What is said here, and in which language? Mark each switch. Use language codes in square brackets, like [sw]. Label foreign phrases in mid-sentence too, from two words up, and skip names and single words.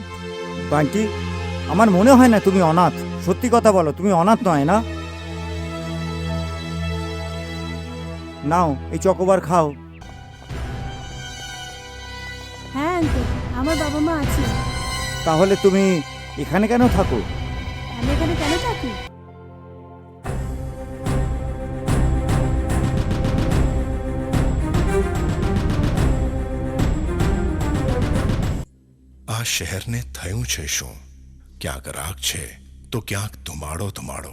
[bn] বান্টি, আমার মনে হয় না তুমি অনাথ। সত্যি কথা বলো, তুমি অনাথ নয় না? নাও এই চকোবার খাও। হ্যাঁ আঙ্কেল, আমার বাবা মা আছে। তাহলে তুমি এখানে কেন থাকো? আমি এখানে কেন থাকি? [gu] આ શહેરને થયું છે શું? ક્યાંક રાગ છે તો ક્યાંક ધુમાડો.